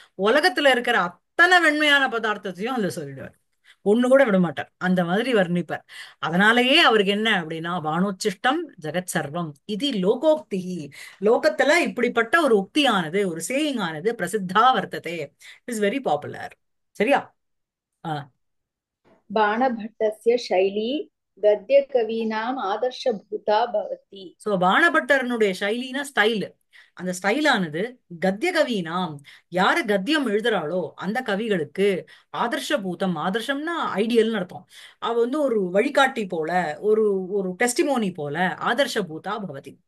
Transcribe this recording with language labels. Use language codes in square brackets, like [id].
[ta] உலகத்துல இருக்கிற அத்தனை வெண்மையான பதார்த்தத்தையும் அதுல சொல்லிடுவார். ஒண்ணு கூட விட மாட்டார். அந்த மாதிரி வர்ணிப்பார். அதனாலேயே அவருக்கு என்ன அப்படின்னா [sa] வானோச்சிஷ்டம் ஜெகத் சர்வம் [ta] இது லோகோக்தி. லோகத்துல இப்படிப்பட்ட ஒரு உக்தியானது, ஒரு சேயிங் ஆனது [sa] பிரசித்தா வர்த்ததே, [en] Is very popular. [ta] சரியா? ஆ. [sa] बाणभट्टस्य शैली गद्यकवीनाम् आदर्शभूता भवति। [ta] சோ பாணபட்டரனுடைய சைலினா ஸ்டைல், அந்த ஸ்டைலானது கத்திய கவினாம், யாரு கத்தியம் எழுதுறாளோ அந்த கவிகளுக்கு ஆதர்ஷ பூதம், ஆதர்ஷம்னா ஐடியல்னு அர்த்தம். அவ வந்து ஒரு வழிகாட்டி போல, ஒரு ஒரு டெஸ்டிமோனி போல [sa] ஆதர்ஷ பூதா பவதி.